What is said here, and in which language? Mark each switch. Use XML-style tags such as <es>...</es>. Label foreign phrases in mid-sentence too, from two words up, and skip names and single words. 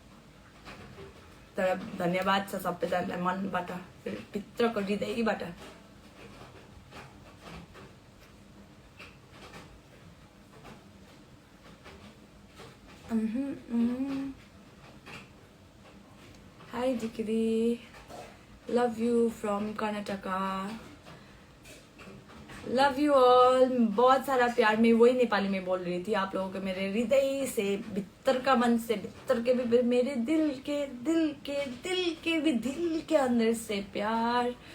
<ne>तर धन्यवाद छ सबैजनालाई मनबाट, भित्रको हृदयबाट।</ne> <en>Hi Dikri, love you from Karnataka, love you all.</en> <hi>बहुत सारा प्यार। मैं वही नेपाली में बोल रही थी आप लोगों को, मेरे हृदय से, भीतर का मन से, भीतर के भी, मेरे दिल के भी दिल के अंदर से प्यार।</hi>